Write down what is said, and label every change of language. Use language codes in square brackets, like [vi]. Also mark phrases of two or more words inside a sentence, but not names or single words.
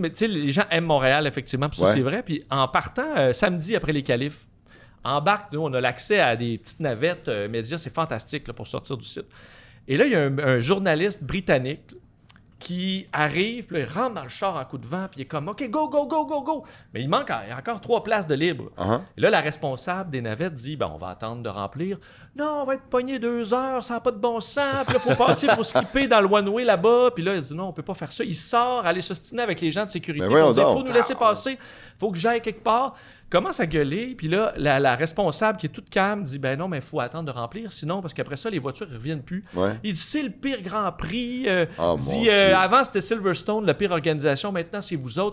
[fr] Tu sais, les gens aiment Montréal, effectivement, puis ça, c'est vrai. Puis en partant, samedi après les qualifs, embarque, nous, on a l'accès à des petites navettes médias, c'est fantastique là, pour sortir du site. Et là, il y a un journaliste britannique qui arrive, puis là, il rentre dans le char en coup de vent, puis il est comme « [en] OK, go, go, go, go, go! [fr] » Mais il y a encore 3 places de libre. Et là, la responsable des navettes dit « on va attendre de remplir. » « Non, on va être pogné 2 heures, ça n'a pas de bon sens. Puis là, il faut passer, il faut skipper dans le one-way là-bas. » Puis là, il dit « Non, on peut pas faire ça. » Il sort, aller s'ostiner avec les gens de sécurité. Il faut nous laisser passer. Il faut que j'aille quelque part. Commence à gueuler, puis là, la responsable qui est toute calme dit « Ben non, mais il faut attendre de remplir, sinon, parce qu'après ça, les voitures ne reviennent plus. Ouais. » Il dit « C'est le pire Grand Prix. Avant, c'était Silverstone, la pire organisation. Maintenant, c'est vous autres.